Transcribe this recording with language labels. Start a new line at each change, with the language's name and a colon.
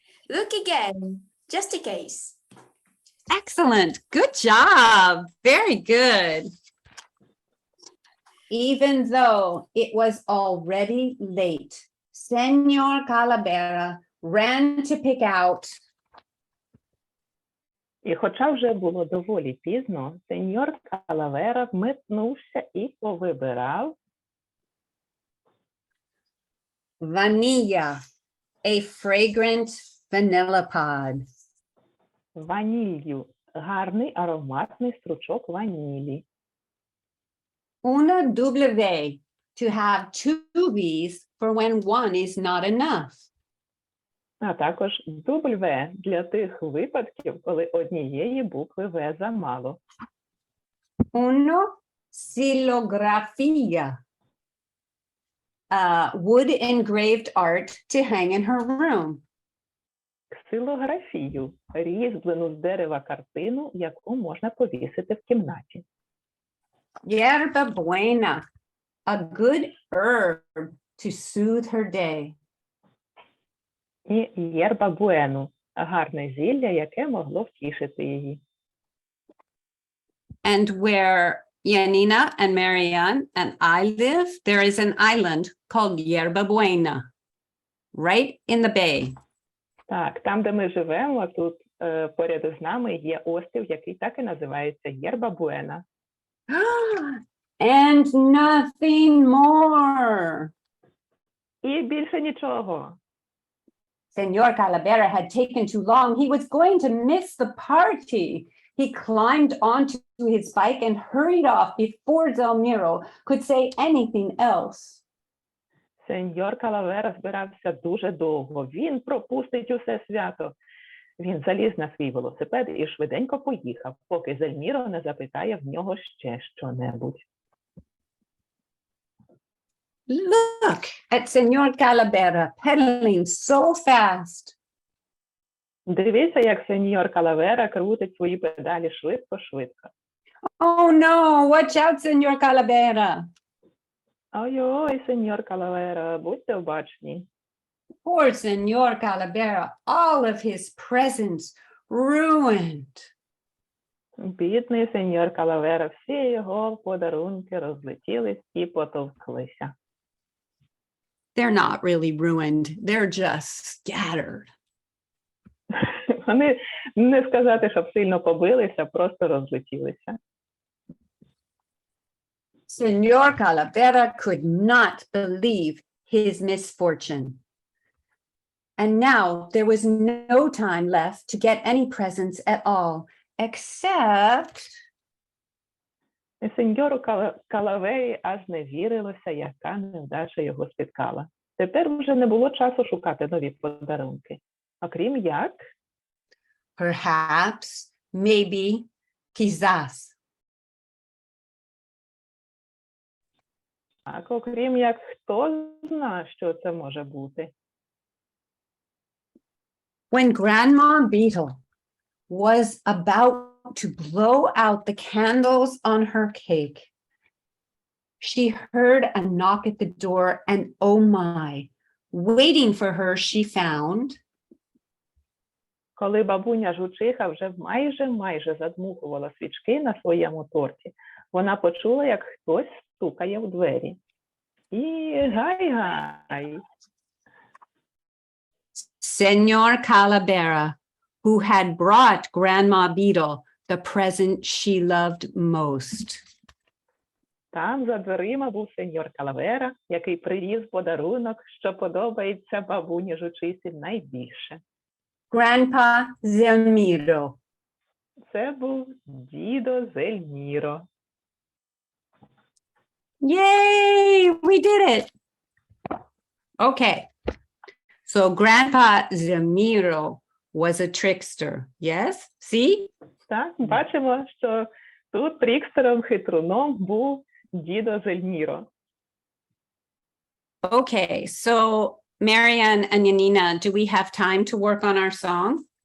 English: Look again, just in case. Excellent. Good job. Very good. Even though it was already late, Senor Calavera ran to pick out.
Ukrainian: І хоча вже було доволі пізно, сеньор Калавера вмитнувся і повибирав
English: Vanilla, a fragrant vanilla pod.
Ukrainian: ванілью, гарний ароматний стручок ванілі.
Spanish: Una
English: W, to have two V's for when one is not enough.
Ukrainian: А також W для тих випадків, коли однієї букви В замало.
Spanish: Uno, xilografía,
English: wood engraved art to hang in her room.
Ukrainian: Ксилографію, різьблену з дерева картину, яку можна повісити в кімнаті.
English: Yerba buena, a good herb to soothe her day.
Ukrainian: І єрба буену, гарне зілля, яке могло втішити її.
English: And where Yanina and Marianne and I live, there is an island called Yerba Buena, right in the bay.
Ukrainian: Так, там, де ми живемо, тут поряд із нами є острів, який так і називається Єрба Буена.
English: And nothing more.
Ukrainian: І більше нічого.
English: Senor Calavera had taken too long. He was going to miss the party. He climbed onto his bike and hurried off before Zelmiro could say anything else.
Ukrainian: Сеньор Калавера збирався дуже довго. Він пропустить усе свято. Він заліз на свій велосипед і швиденько поїхав, поки Зельміро не запитає в нього ще що-небудь.
English: Look at Senor Calavera pedaling so fast.
Ukrainian: Дивіться, як сеньор Калавера крутить свої педалі швидко-швидко.
English: Oh no, watch out, Senor Calavera.
Ukrainian: Ой-ой, сеньор Калавера, будьте обачні.
English: Poor Senor Calavera, all of his presents ruined.
Ukrainian: Бідний сеньор Калавера, всі його подарунки розлетілись і потовклися.
English: They're not really ruined. They're just scattered.
Ukrainian: Вони, не сказати, щоб сильно побилися, просто розлетілися.
English: Senor Calavera could not believe his misfortune. And now there was no time left to get any presents at all, except...
Ukrainian: І сеньору Калавері аж не вірилося, яка невдача його спіткала. Тепер вже не було часу шукати нові подарунки. Окрім як...
English: Perhaps, maybe,
Spanish: quizás.
Ukrainian: Так, окрім як, хто знає, що це може бути.
English: When Grandma Beetle was about to blow out the candles on her cake, she heard a knock at the door, and oh my, waiting for her, she found
Ukrainian: коли бабуня жучиха вже майже задмухувала свічки на своєму торті, вона почула, як хтось стукає в двері. І гай-гай.
English: Senor Calavera, who had brought Grandma Beetle the present she loved most.
Ukrainian: Там за дверима був сеньор Калавера, який привіз подарунок, що подобається бабуні жучихі найбільше.
English: Grandpa Zelmiro.
Ukrainian: Це був дідо Зельміро.
English: Yay, we did it. Okay. So Grandpa Zelmiro was a trickster. Yes? See?
Ukrainian: Так, бачимо, що тут трікстером, хитруном був дідо Зельміро.
English: Okay. So Marianne and Yanina, do we have time to work on our song?